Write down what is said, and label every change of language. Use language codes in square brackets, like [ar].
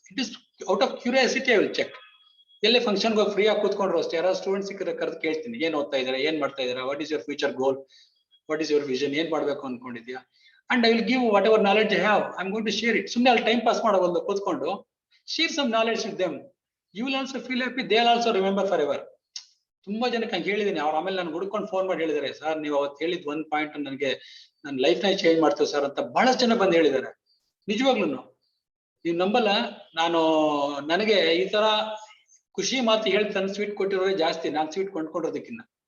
[en] It is out of curiosity I will check. [kn] ಎಲ್ಲೇ ಫಂಕ್ಷನ್ಗೆ free ಆಗಿ ಕೂತ್ಕೊಂಡ್ರು ಅಷ್ಟೇ, ಯಾರು ಸ್ಟೂಡೆಂಟ್ ಸಿಕ್ಕಿದ್ರೆ ಕರೆದು ಕೇಳ್ತೀನಿ, ಏನ್ ಓದ್ತಾ ಇದಾರೆ, ಏನ್ ಮಾಡ್ತಾ ಇದಾರೆ, [en] what is your future goal, what is your vision, [kn] ಏನ್ ಮಾಡ್ಬೇಕು ಅನ್ಕೊಂಡಿದ್ಯಾ, [en] And I will give whatever knowledge I have, I am going to share it. [kn] ಸುಮ್ಮನೆ ಅಲ್ಲಿ ಟೈಮ್ ಪಾಸ್ ಮಾಡೋ ಒಂದು ಕೂತ್ಕೊಂಡು [en] share some knowledge with them. You will also feel happy, they will also remember forever. [kn] ತುಂಬಾ ಜನಕ್ಕೆ ಹಂಗೆ ಹೇಳಿದೀನಿ. ಅವ್ರು ಆಮೇಲೆ ನಾನು ಹುಡ್ಕೊಂಡು ಫೋನ್ ಮಾಡಿ ಹೇಳಿದಾರೆ, ಸರ್ ನೀವು ಅವತ್ತು ಹೇಳಿದ್ ಒಂದ್ ಪಾಯಿಂಟ್ ನನಗೆ ನನ್ನ ಲೈಫ್ ನ ಚೇಂಜ್ ಮಾಡ್ತೇವೆ ಸರ್ ಅಂತ ಬಹಳಷ್ಟು ಜನ ಬಂದು ಹೇಳಿದ್ದಾರೆ. ನಿಜವಾಗ್ಲೂ ನೀವು ನಂಬಲ್ಲ, ನನಗೆ ಈ ತರ ಖುಷಿ ಮಾತು ಹೇಳಿ ತನ್ನ ಸ್ವೀಟ್ ಕೊಟ್ಟಿರೋದೇ ಜಾಸ್ತಿ ನಾನು ಸ್ವೀಟ್ ಕೊಂಡ್ಕೊಂಡಿರೋದಕ್ಕಿನ್ನ.